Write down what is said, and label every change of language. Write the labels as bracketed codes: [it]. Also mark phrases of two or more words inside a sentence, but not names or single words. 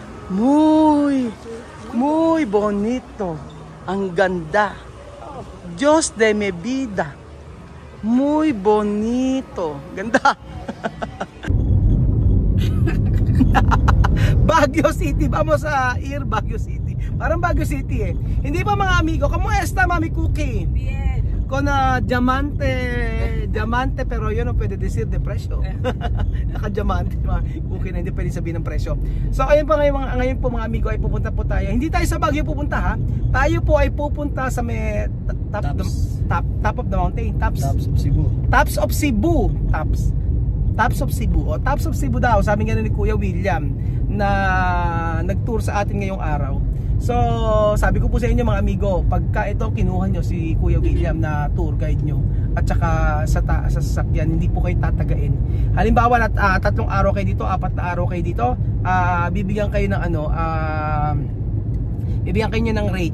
[es] Muy bonito. [tl] Ang ganda. Diyos [es] de mi vida. Muy bonito. [tl] Ganda. Baguio City. [es] Vamos a ir Baguio City. Parang Baguio City eh. [tl] Hindi ba mga amigo? Kamusta Mami Cookie? [es] Bien. Con diamante pero yun no pwede decir de presyo. [tl] Naka-diamante okay na hindi pwede sabihin ng presyo. So ayun po ngayon po mga amigo ay pupunta po tayo. Hindi tayo sa Baguio pupunta ha. Tayo po ay pupunta sa may [en] top of the mountain. [tl] Tops of Cebu. Tops of Cebu. Tops of Cebu. O Tops of Cebu daw. Sabi nga ni Kuya William na nag-tour sa atin ngayong araw. So, sabi ko po sa inyo mga amigo, pagka ito kinuha nyo si Kuya William na tour guide nyo at saka sa sasakyan, hindi po kayo tatagain. Halimbawa, 3 araw kayo dito, 4 na araw kayo dito, bibigyan kayo ng bibigyan kayo ng rate.